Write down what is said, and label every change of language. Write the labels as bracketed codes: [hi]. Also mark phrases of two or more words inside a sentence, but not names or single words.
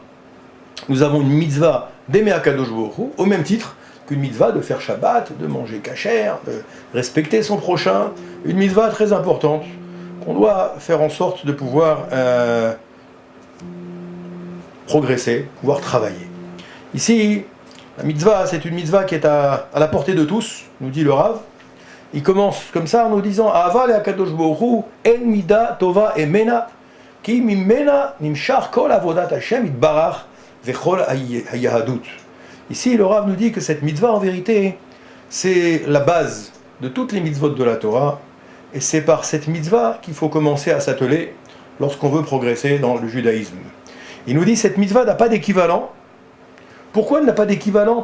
[fr] Nous avons une mitzvah d'aimer [he] הקדוש ברוך הוא, [fr] au même titre qu'une mitzvah de faire Shabbat, de manger kasher, de respecter son prochain, une mitzvah très importante, qu'on doit faire en sorte de pouvoir progresser, pouvoir travailler. Ici, la mitzvah, c'est une mitzvah qui est à la portée de tous, nous dit le Rav. Il commence comme ça en nous disant [he] אהבה להקדוש ברוך הוא הן מדה טובה הימנה כי ממנה נמשך כל עבודת השם יתברך וכל היהדות. [fr] Ici, le Rav nous dit que cette mitzvah, en vérité, c'est la base de toutes les mitzvot de la Torah, et c'est par cette mitzvah qu'il faut commencer à s'atteler lorsqu'on veut progresser dans le judaïsme. Il nous dit que cette mitzvah n'a pas d'équivalent. Pourquoi elle n'a pas d'équivalent ?